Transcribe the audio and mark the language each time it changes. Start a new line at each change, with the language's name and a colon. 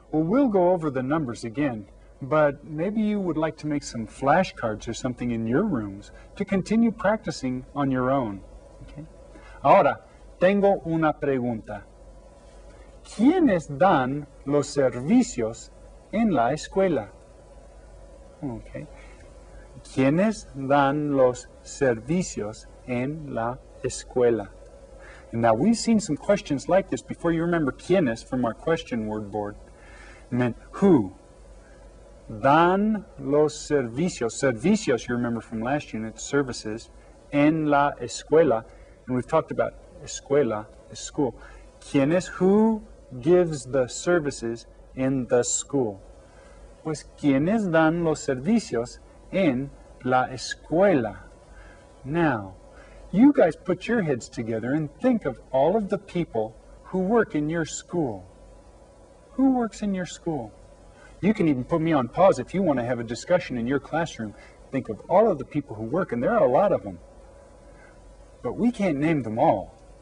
English: Well, we'll go over the numbers again, but maybe you would like to make some flashcards or something in your rooms to continue practicing on your own. Okay?
Spanish: Ahora, tengo una pregunta. ¿Quiénes dan los servicios en la escuela? Okay. ¿Quiénes dan los servicios en la escuela?
English: And now we've seen some questions like this before. You remember quiénes from our question word board. It meant who.
Spanish: Dan los servicios. Servicios,
English: you remember from last unit, services,
Spanish: en la escuela.
English: And we've talked about escuela, is school. ¿Quiénes? Who gives the services in the school?
Spanish: Pues, ¿quiénes dan los servicios en la escuela?
English: Now, you guys put your heads together and think of all of the people who work in your school. Who works in your school? You can even put me on pause if you want to have a discussion in your classroom. Think of all of the people who work, and there are a lot of them. But we can't name them all.